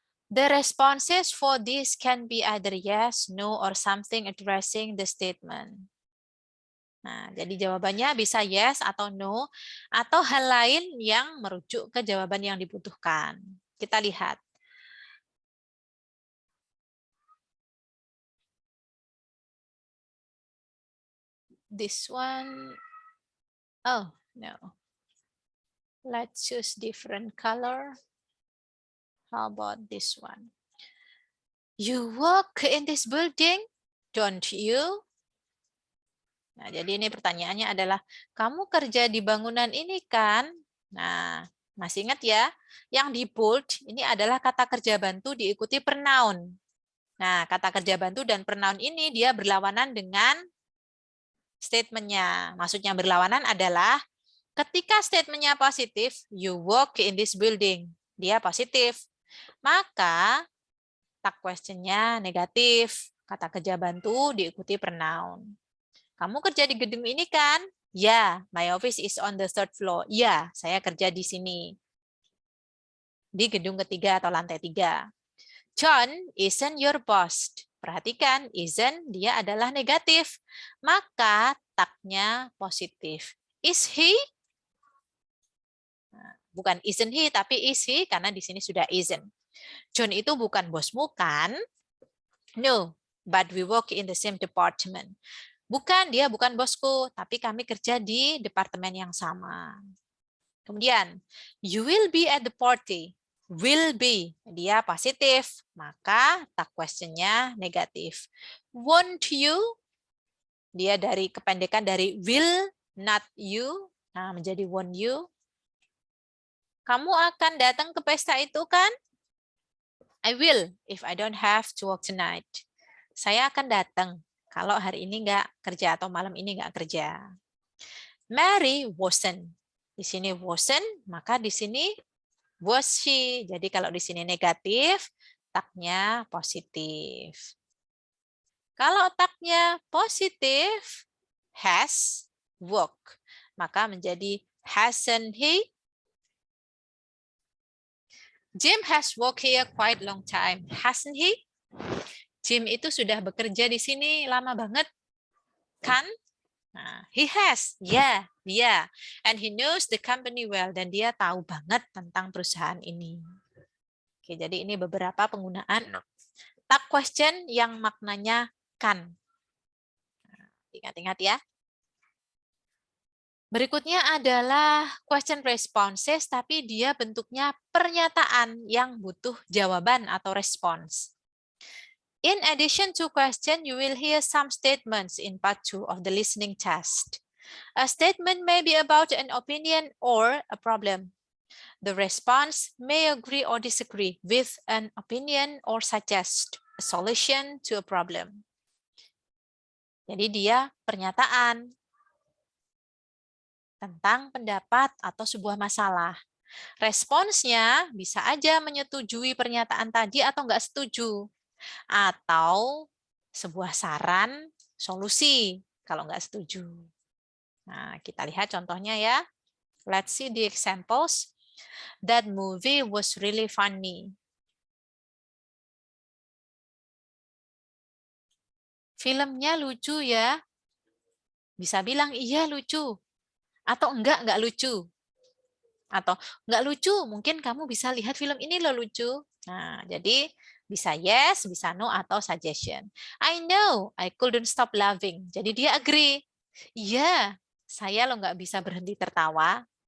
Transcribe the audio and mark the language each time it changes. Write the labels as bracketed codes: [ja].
[en] The responses for this can be either yes, no, or something addressing the statement. [id] Nah, jadi jawabannya bisa yes atau no, atau hal lain yang merujuk ke jawaban yang dibutuhkan. Kita lihat. [en] This one, oh no. Let's choose different color. How about this one? You work in this building, don't you? [id] Nah, jadi ini pertanyaannya adalah, kamu kerja di bangunan ini kan? Nah, masih ingat ya? Yang di bold ini adalah kata kerja bantu diikuti pronoun. Nah, kata kerja bantu dan pronoun ini dia berlawanan dengan statementnya. Maksudnya berlawanan adalah ketika statementnya positif, [en] you work in this building. [id] Dia positif. Maka tag question-nya negatif. Kata kerja bantu diikuti pronoun. Kamu kerja di gedung ini kan? [en] Ya, my office is on the third floor. [id] Ya, saya kerja di sini. Di gedung ketiga atau lantai 3. [en] John isn't your boss. [id] Perhatikan, isn't dia adalah negatif. Maka tagnya positif. [en] Is he? [id] Bukan [en] isn't he, [id] tapi is he, karena di sini sudah isn't. John itu bukan bosmu kan? [en] No, but we work in the same department. [id] Bukan, dia bukan bosku, tapi kami kerja di departemen yang sama. [en] Kemudian, you will be at the party. [id] Will be, dia positif, maka tag question-nya negatif. [en] Won't you? [id] Dia dari kependekan dari [en] will, not you. [id] Nah, menjadi [en] won't you. [id] Kamu akan datang ke pesta itu kan? [en] I will, if I don't have to work tonight. [id] Saya akan datang kalau hari ini nggak kerja atau malam ini nggak kerja. [en] Mary wasn't. [id] Di sini wasn't, maka di sini was she. Jadi kalau di sini negatif, tagnya positif. Kalau tagnya positif, has, work, maka menjadi [en] hasn't he? Jim has worked here quite long time, hasn't he? [id] Jim itu sudah bekerja di sini lama banget, kan? Nah, [en] he has, [id] ya, dia, [en] and he knows the company well, [id] dan dia tahu banget tentang perusahaan ini. Oke, jadi ini beberapa penggunaan tag question yang maknanya kan. Ingat-ingat ya. Berikutnya adalah question responses, tapi dia bentuknya pernyataan yang butuh jawaban atau respons. [en] In addition to question, you will hear some statements in part 2 of the listening test. A statement may be about an opinion or a problem. The response may agree or disagree with an opinion or suggest a solution to a problem. [id] Jadi dia pernyataan tentang pendapat atau sebuah masalah. Responsnya bisa aja menyetujui pernyataan tadi atau enggak setuju. Atau sebuah saran, solusi kalau enggak setuju. Nah, kita lihat contohnya ya. [en] Let's see the examples. That movie was really funny. [id] Filmnya lucu ya. Bisa bilang iya lucu. Atau enggak lucu. Atau enggak lucu, mungkin kamu bisa lihat film ini loh lucu. Nah, jadi bisa yes, bisa no, atau suggestion. [en] I know, I couldn't stop laughing. [id] Jadi dia agree. Iya, saya lo nggak bisa berhenti tertawa.